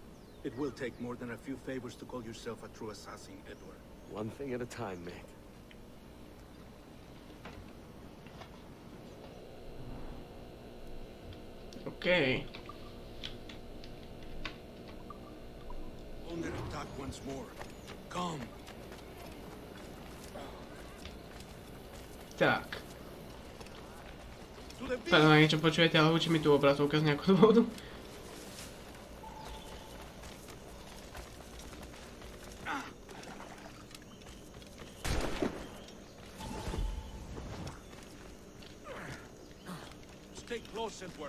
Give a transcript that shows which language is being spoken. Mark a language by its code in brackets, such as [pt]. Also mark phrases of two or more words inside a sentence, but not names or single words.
[en] It will take more than a few favors to call yourself a true assassin, Edward. One thing at a time, mate. OK. Under attack once more. Come. Tak. [sk] Pardon, ak niečo počujete, ale učí mi tu obrazovka z nejakého dôvodu. [en] Stay close, Edward.